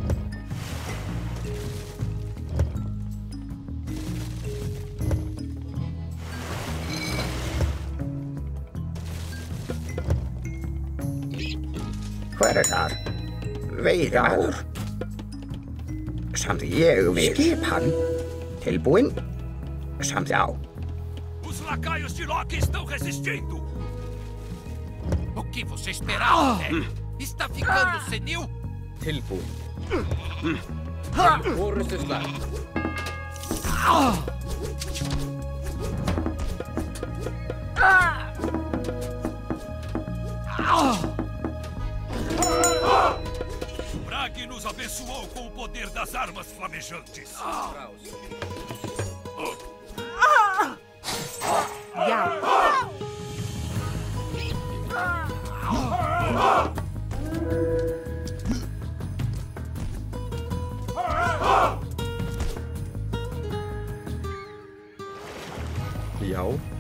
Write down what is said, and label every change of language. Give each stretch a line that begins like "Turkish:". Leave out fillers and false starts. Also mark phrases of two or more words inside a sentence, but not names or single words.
Icelandic: Hver þar? Veiðimaður. Samdi ég við. Skipan. Tilbúin. Samdi á.
Portuguese: Os lacaios de Loki estão resistindo! O que você esperava, velho? Está ficando senil?
Icelandic: Tilbúin. Orustuslag.
Portuguese: Bragi nos abençoou com o poder das armas flamejantes.
Icelandic: Já. Já.